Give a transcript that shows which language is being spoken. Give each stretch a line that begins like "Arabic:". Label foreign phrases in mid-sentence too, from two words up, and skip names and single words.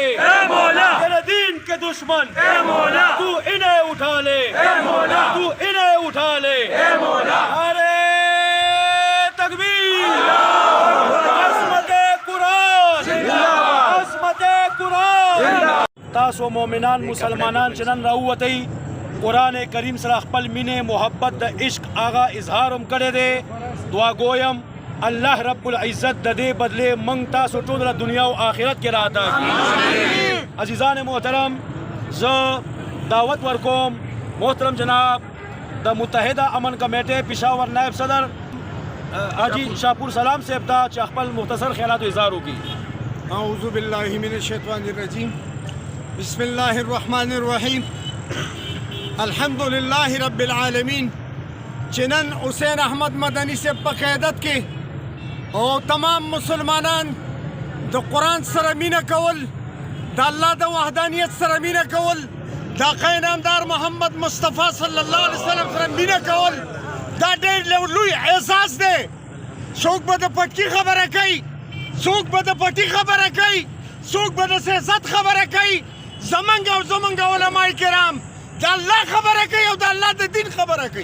Urdu: اے مولا, میرے دین کے دشمن اے مولا, تو انہیں اٹھا لے اے مولا, تو انہیں اٹھا لے اے مولا. ارے تکبیر عظمت قرآن عظمت قرآن.
Pashto: تاسو مومنان مسلمانان چنن راوتی قرآن کریم سره خپل مینه محبت د عشق آغا اظهارم کړی دی. دعا گویم الله رب العزت د دې بدله منګ تاسو ټول له دنیا او آخرت کې راته کړي. عزیزان محترم, زه دعوت ورکوم محترم جناب د متحده امن کمیټې پېښور نائب صدر حاجی شاپور سلام صاحب ته چې خپل مختصر خیالات اظهار وکړي.
Arabic: اعوذ باللہ من الشیطان الرجیم. بسم اللہ الرحمن الرحیم. الحمد للہ رب العالمین.
Pashto: چنن حسین احمد مدنی
Urdu: سے بقیادت کے اور تمام
Pashto: مسلمانان دا قرآن سره مینه کول, دا اللہ دا وحدانیت سره مینه کول, دا قائد نامدار محمد مصطفیٰ
Arabic: صلی اللہ علیہ وسلم
Pashto: سره مینه کول, دا ډېر لوی احساس دی. څوک به د پټکي خبره کوي, څوک به د پټي خبره کوي, څوک به د سیاست خبره کوي. زمونږ او زمونږ علماء کرام دا الله خبره کوي او دا الله د دین خبره کوي.